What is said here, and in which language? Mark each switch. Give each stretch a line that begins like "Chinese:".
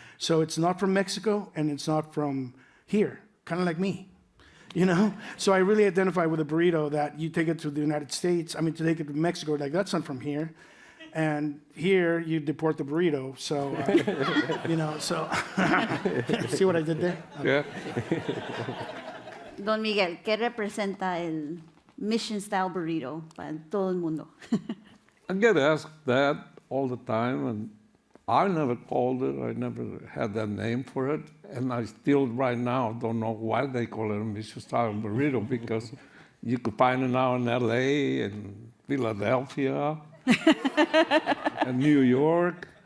English: So it's not from Mexico and it's not from here, kind of like me, you know? So I really identify with a burrito that you take it to the United States, to take it to Mexico, like that's not from here. And here you deport the burrito, so, you know, so, see what I did there? Yeah.
Spanish: Don Miguel, ¿qué representa el Mission Style Burrito para todo el mundo?
English: I get asked that all the time, and I never called it. I never had that name for it, and I still right now don't know why they call it a Michelin-style burrito, because you could find it now in L.A. and Philadelphia and New York.